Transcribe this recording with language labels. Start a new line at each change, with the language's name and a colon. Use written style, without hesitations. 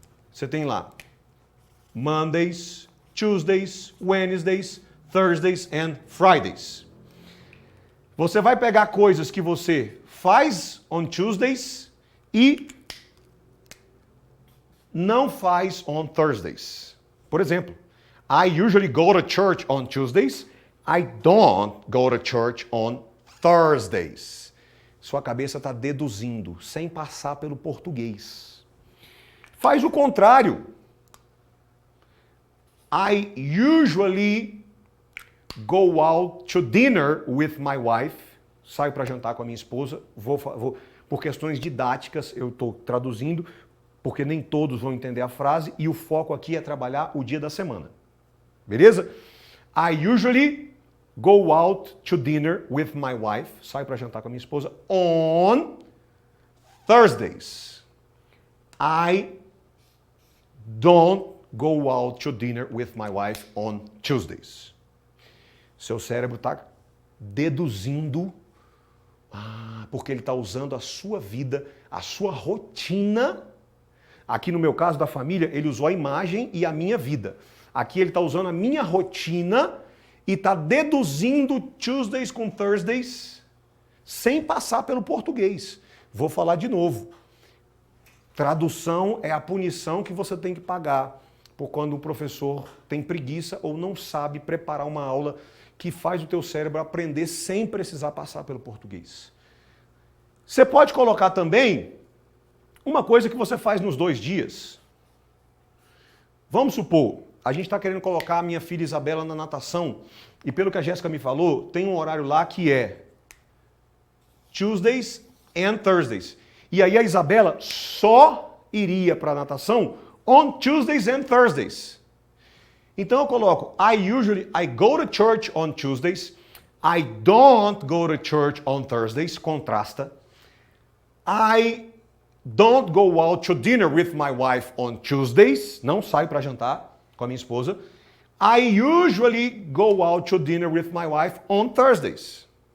Portuguese: Você tem lá
English: Mondays, Tuesdays, Wednesdays, Thursdays and Fridays.
Portuguese: Você vai pegar coisas que você faz
English: on Tuesdays
Portuguese: e não faz
English: on Thursdays.
Portuguese: Por exemplo,
English: I usually go to church on Tuesdays. I don't go to church on Thursdays.
Portuguese: Sua cabeça está deduzindo, sem passar pelo português. Faz o contrário.
English: I usually go out to dinner with my wife.
Portuguese: Saio para jantar com a minha esposa. Por questões didáticas, eu estou traduzindo, porque nem todos vão entender a frase, e o foco aqui é trabalhar o dia da semana. Beleza?
English: I usually go out to dinner with my wife.
Portuguese: Saio para jantar com a minha esposa
English: on Thursdays. I don't go out to dinner with my wife on Tuesdays.
Portuguese: Seu cérebro está deduzindo, porque ele está usando a sua vida, a sua rotina. Aqui no meu caso da família, ele usou a imagem e a minha vida. Aqui ele está usando a minha rotina e está deduzindo Tuesdays com Thursdays sem passar pelo português. Vou falar de novo. Tradução é a punição que você tem que pagar por quando o professor tem preguiça ou não sabe preparar uma aula que faz o teu cérebro aprender sem precisar passar pelo português. Você pode colocar também uma coisa que você faz nos 2 dias. Vamos supor, a gente está querendo colocar a minha filha Isabela na natação e pelo que a Jéssica me falou, tem um horário lá que é
English: Tuesdays and Thursdays.
Portuguese: E aí a Isabela só iria para a natação
English: on Tuesdays and Thursdays.
Portuguese: Então eu coloco
English: I go to church on Tuesdays. I don't go to church on Thursdays.
Portuguese: Contrasta.
English: I don't go out to dinner with my wife on Tuesdays.
Portuguese: Não saio para jantar com a minha esposa.
English: I usually go out to dinner with my wife on Thursdays.